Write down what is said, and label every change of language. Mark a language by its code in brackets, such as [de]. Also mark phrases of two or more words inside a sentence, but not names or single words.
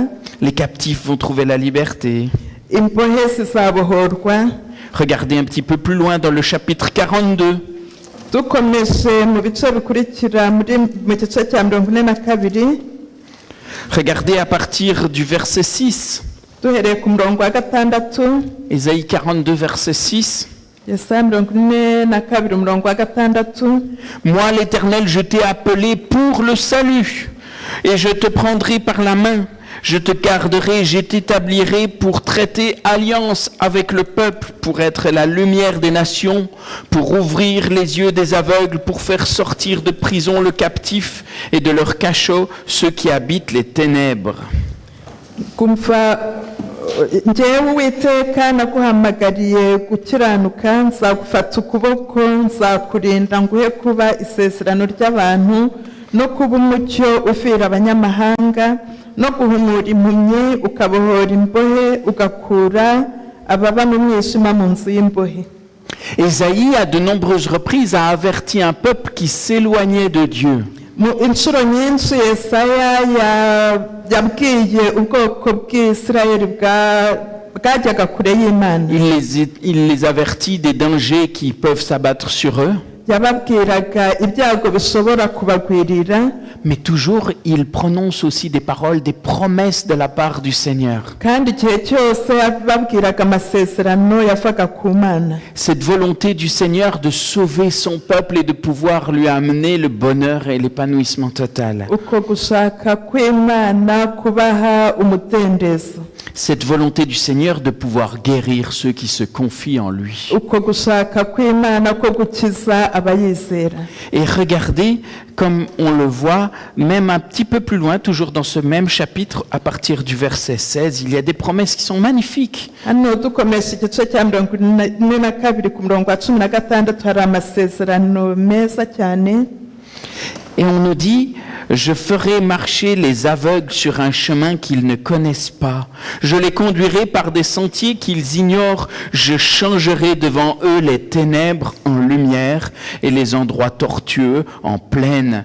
[fr] Les captifs vont trouver la liberté. [rw] imbohe zizabohorwa. [fr] Regardez un petit peu plus loin dans le chapitre 42. [rw] dukomeje mu bice bikurikira mu gice cya 42, [fr] Regardez à partir du verset 6. [rw] duhereye ku murongo wa 6. [fr] Ésaïe 42, verset 6. [rw] Yesaya 42 umurongo wa 6. [fr] Moi, l'Éternel, je t'ai appelé pour le salut, et je te prendrai par la main. Je te garderai, je t'établirai pour traiter alliance avec le peuple, pour être la lumière des nations, pour ouvrir les yeux des aveugles, pour faire sortir de prison le captif et de leur cachot ceux qui habitent les ténèbres. [rw] Kumva njyewe Uwiteka naguhamagariye gukiranuka, nzagufata ukuboko, nzakurinda nguhe kuba isezerano ry'abantu no kuba umucyo uvira abanyamahanga, no guhumura impumyi, ukabohora imbohe, ugakura ababa mu mwijima mu nzu y'imbohe. [fr] Ésaïe, à de nombreuses reprises, a averti un peuple qui s'éloignait de Dieu. [rw] Mu inshuro nyinshi Yesaya yabwiye ubwoko bw'Isirayeli bwajyaga kure y'Imana. [fr] Il les avertit des dangers qui peuvent s'abattre sur eux. [rw] Yababwiraga ibyago bishobora kubagwirira. [fr] Mais toujours, il prononce aussi des paroles, des promesses de la part du Seigneur. [rw] Kandi igihe cyose yababwiraga amasezerano yavaga ku Mana. [fr] Cette volonté du Seigneur de sauver son peuple et de pouvoir lui amener le bonheur et l'épanouissement total. [rw] Uko gushaka kw'Imana kubaha umudendezo. [fr] Cette volonté du Seigneur de pouvoir guérir ceux qui se confient en lui. [rw] Uko gushaka kw'Imana ko gukiza abayizera. [fr] Et regardez, comme on le voit, même un petit peu plus loin, toujours dans ce même chapitre, à partir du verset 16, il y a des promesses qui sont magnifiques. [rw] Hano dukomeza igice cya 42 ku murongo wa 16 hari amasezerano meza cyane. [fr] Et on nous dit, je ferai marcher les aveugles sur un chemin qu'ils ne connaissent pas. Je les conduirai par des sentiers qu'ils ignorent. Je changerai devant eux les ténèbres en lumière et les endroits tortueux en plaine.